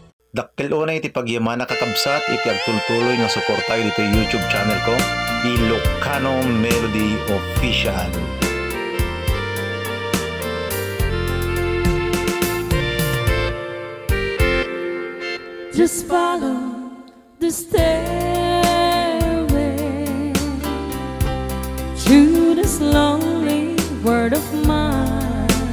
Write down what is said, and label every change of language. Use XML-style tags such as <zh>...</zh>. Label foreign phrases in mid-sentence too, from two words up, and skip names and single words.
<ilo>Dakkel unay iti pagyamana kakabsat iti agtultuloy nga suportayo dito YouTube channel ko, Ilocano Melody Official.</ilo> <en>Just follow the stairway to this lonely word of mine.</en>